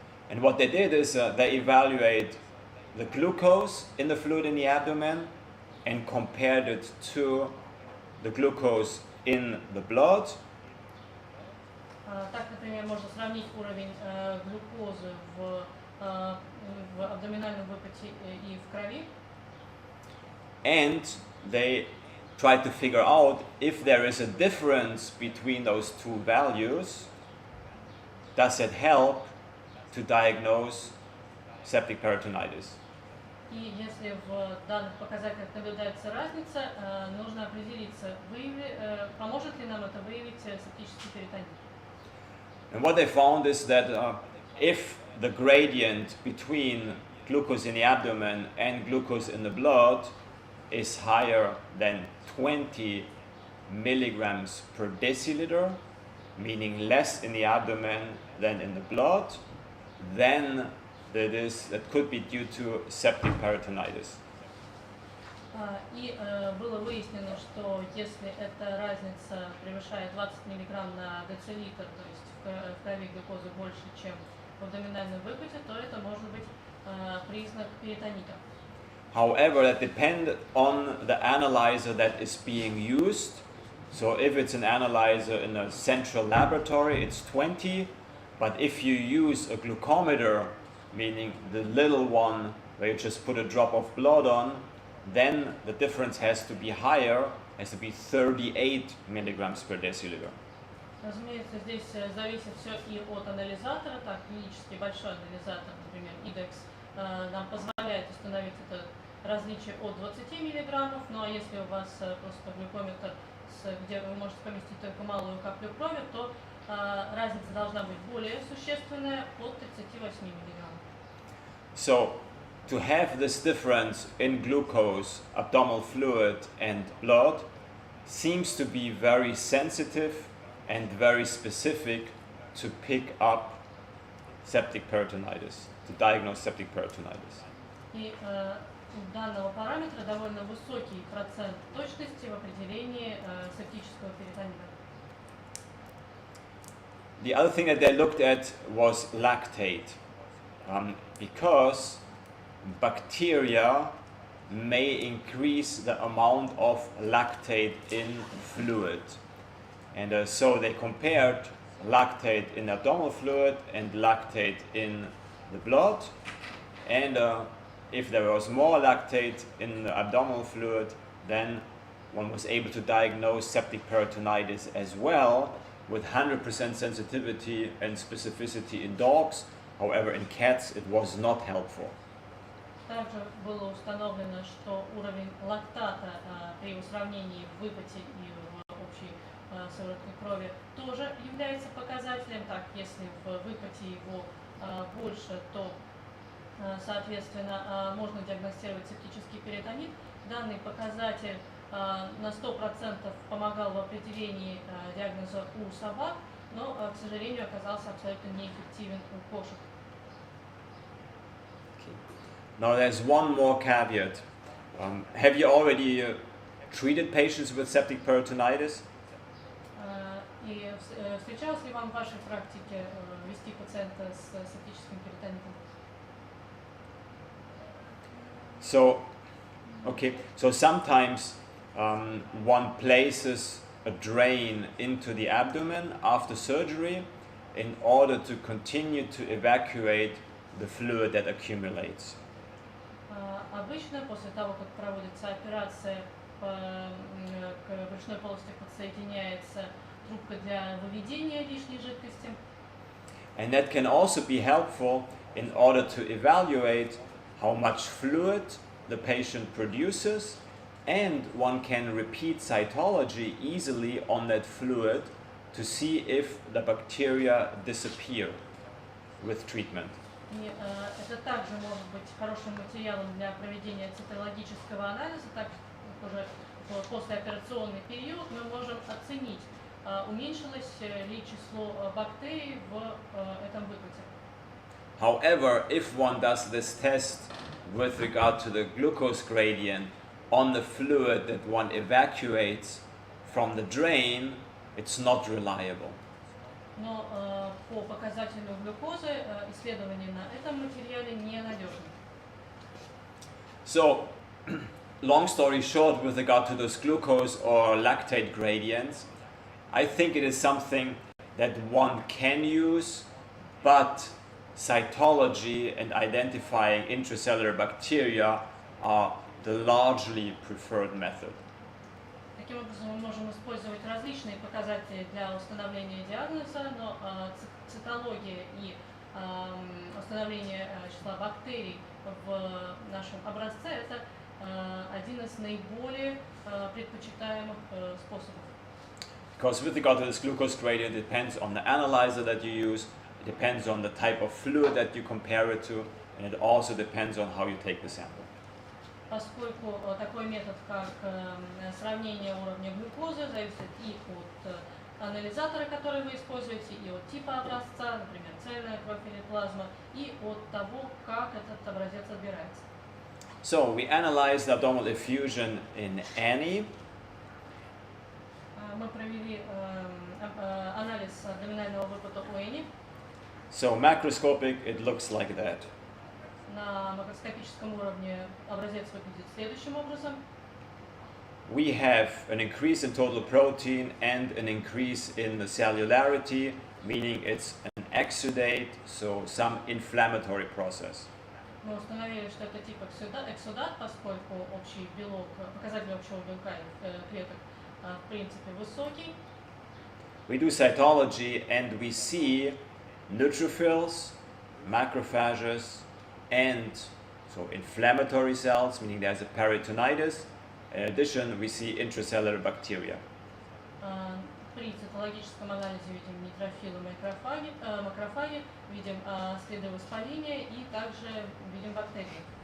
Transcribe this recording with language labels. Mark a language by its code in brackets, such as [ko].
[en] And what they did is they evaluate the glucose in the fluid in the abdomen and compared it to the glucose in the blood. [ru] Так, например, можно сравнить уровень глюкозы в абдоминальном выпоте и в крови. [en] And they try to figure out if there is a difference between those two values. Does it help to diagnose septic peritonitis? [ru] И если в данных показателях наблюдается разница, нужно определиться, поможет ли нам это выявить септический перитонит. [en] And what they found is that if the gradient between glucose in the abdomen and glucose in the blood is higher than 20 milligrams per deciliter, meaning less in the abdomen than in the blood, then that could be due to septic peritonitis. [ru] И было выяснено, что если эта разница превышает 20 мг на децилитр, то есть в крови глюкозы больше, чем в абдоминальном выпоте, то это может быть признак перитонита. [en] However, that depends on the analyzer that is being used. So if it's an analyzer in a central laboratory, it's 20. But if you use a glucometer, meaning the little one where you just put a drop of blood on, then the difference has to be higher, has to be 38 milligrams per deciliter. [ru] Разумеется, здесь зависит все и от анализатора. Так, клинически большой анализатор, например, IDEX, нам позволяет установить это различие от 20 миллиграммов. Ну а если у вас просто глюкометр, где вы можете поместить только малую каплю крови, то разница должна быть более существенная, от 38 миллиграммов. [en] So, to have this difference in glucose, abdominal fluid and blood seems to be very sensitive and very specific to pick up septic peritonitis, to diagnose septic peritonitis. [ru] И у данного параметра довольно высокий процент точности в определении септического перитонита. [en] The other thing that they looked at was lactate, because bacteria may increase the amount of lactate in fluid. And so they compared lactate in abdominal fluid and lactate in the blood. And if there was more lactate in the abdominal fluid, then one was able to diagnose septic peritonitis as well, with 100% sensitivity and specificity in dogs. However, in cats it was not helpful. [ru] Также было установлено, что уровень лактата при сравнении в выпоте и в общей сыворотке крови тоже является показателем. Так, если в выпоте его больше, то, соответственно, можно диагностировать септический перитонит. Данный показатель на 100% помогал в определении диагноза у собак, но, к сожалению, оказался абсолютно неэффективен у кошек. [en] Now there's one more caveat. Have you already treated patients with septic peritonitis? [ru] И встречалось ли вам в вашей практике вести пациента с септическим перитонитом? [en] So, okay, so sometimes one places a drain into the abdomen after surgery in order to continue to evacuate the fluid that accumulates. [ru] Обычно после того, как проводится операция, к брюшной полости подсоединяется трубка для выведения лишней жидкости. [en] And that can also be helpful in order to evaluate how much fluid the patient produces, and one can repeat cytology easily on that fluid to see if the bacteria disappear with treatment. [ru] И это также может быть хорошим материалом для проведения цитологического анализа. Так уже в послеоперационный период мы можем оценить, уменьшилось ли число бактерий в этом выпаде. [en] However, if one does this test with regard to the glucose gradient on the fluid that one evacuates from the drain, it's not reliable. [ru] Но по показателю глюкозы исследования на этом материале ненадежны. [en] So, long story short, with regard to those glucose or lactate gradients, I think it is something that one can use, but cytology and identifying intracellular bacteria are the largely preferred method. [ru] Таким образом, мы можем использовать различные показатели для установления диагноза, но цитология и установление числа бактерий в нашем образце – это один из наиболее предпочитаемых способов. [en] Because with regard to this glucose gradient, it depends on the analyzer that you use, it depends on the type of fluid that you compare it to, and it also depends on how you take the sample. [ru] Поскольку такой метод, как сравнение уровня глюкозы, зависит и от анализатора, который вы используете, и от типа образца, например, цельная кровь или плазма, и от того, как этот образец отбирается. [en] So we analyzed abdominal effusion in Annie. [ru] Мы провели анализ абдоминального выпада у Энни. [en] So macroscopic, it looks like that. [ru] На макроскопическом уровне образец выглядит следующим образом. [en] We have an increase in total protein and an increase in the cellularity, meaning it's an exudate, so some inflammatory process. [ru] Мы установили, что это тип эксудат, поскольку общий белок, показатель общего белка клеток в принципе высокий. [en] We do cytology and we see neutrophils, macrophages, and so inflammatory cells, meaning there's a peritonitis. In addition, we see intracellular bacteria. [ru] При цитологическом анализе видим нейтрофилы, макрофаги, видим следы воспаления и также видим бактерии.